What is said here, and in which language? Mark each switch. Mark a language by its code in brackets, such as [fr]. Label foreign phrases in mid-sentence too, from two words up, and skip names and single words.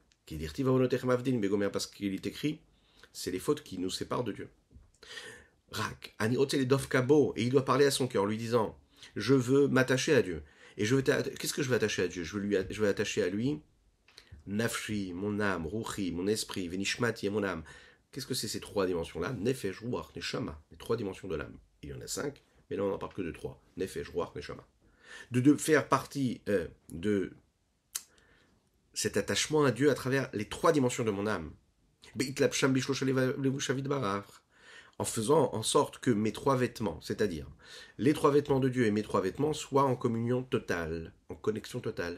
[fr] Parce qu'il est écrit, c'est les fautes qui nous séparent de Dieu. Et il doit parler à son cœur, lui disant, je veux m'attacher à Dieu. Et qu'est-ce que je veux attacher à Dieu? Je veux attacher à lui, nafshi, mon âme, ruchi, mon esprit, venishmati, mon âme. Qu'est-ce que c'est ces trois dimensions-là? [he] נפש, רוח, נשמה, [fr] les trois dimensions de l'âme. Il y en a 5, mais là on n'en parle que de 3. [he] נפש, רוח, נשמה. [fr] De faire partie de cet attachement à Dieu à travers les trois dimensions de mon âme. En faisant en sorte que mes trois vêtements, c'est-à-dire les trois vêtements de Dieu et mes trois vêtements, soient en communion totale, en connexion totale.